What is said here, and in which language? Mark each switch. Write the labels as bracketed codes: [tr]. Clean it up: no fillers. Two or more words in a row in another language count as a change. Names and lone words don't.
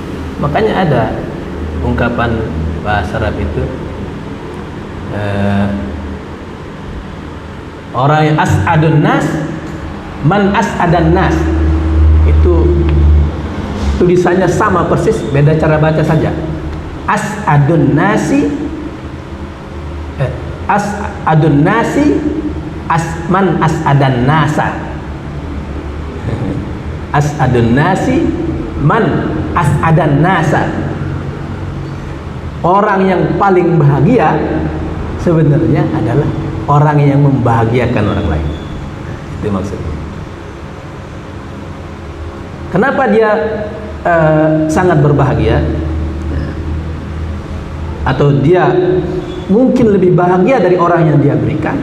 [id] Makanya ada ungkapan bahasa Arab itu orang yang [ar] أسعد الناس، من أسعد الناس, [id] itu tulisannya sama persis, beda cara baca saja. [ar] أسعدُ الناسِ، أسعدُ الناسِ، من أسعدَ الناسَ. أسعدُ الناسِ، من أسعدَ الناسَ. [id] Orang yang paling bahagia sebenarnya adalah orang yang membahagiakan orang lain. Itu maksudnya. Kenapa dia sangat berbahagia? Atau dia mungkin lebih bahagia dari orang yang dia berikan?